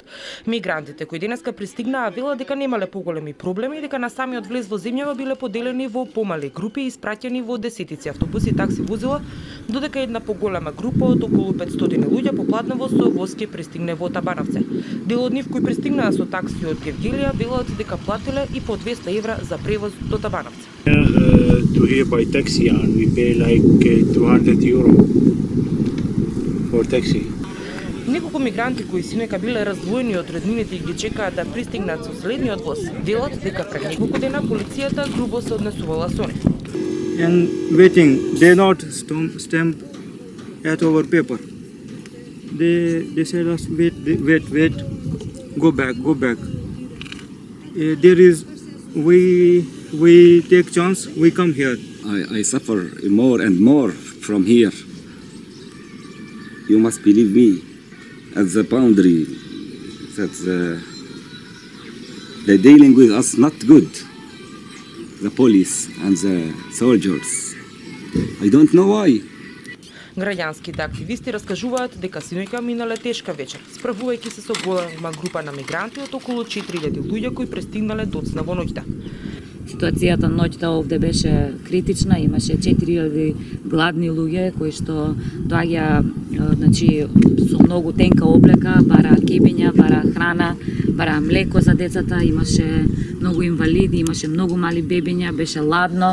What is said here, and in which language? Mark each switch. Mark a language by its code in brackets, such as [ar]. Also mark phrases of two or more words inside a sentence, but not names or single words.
[mk] Мигрантите кои денеска пристигнаа велат дека немале поголеми проблеми и дека на самиот влез во земјава биле поделени во помали групи и испраќани во десетици автобуси и такси возила, додека една поголема група од околу 500 луѓе попладнево со воз ќе пристигне во Табановци. Дел од нив кои пристигнаа со такси од Гевгелија велат дека платиле и по 200 евра за превоз до Табановци. [en] To here by taxi and we pay like 200 euro for taxi. [mk] Неколку мигранти кои синека биле раздвоени од роднините и ги чекаат да пристигнат со следниот воз, велат дека пред неколку дена полицијата грубо се однесувала со нив. [en] And waiting, they not stamp at our paper. They said us wait, go back. There is we take chance, we come here. I suffer more and more from here. You must believe me. At the boundary, that the dealing with us not good. The police and the soldiers. I don't know why. [mk] Граѓанските активисти раскажуваат дека синоќа минале тешка вечер, справувајќи се со голема група на мигранти од околу 4000 луѓе кои пристигнале доцна во ноќта. Ситуацијата ноќта овде беше критична, имаше 4000 гладни луѓе кои што доаѓа со многу тенка облека, бара кебиња, бара храна, бара млеко за децата, имаше многу инвалиди, имаше многу мали бебиња, беше ладно.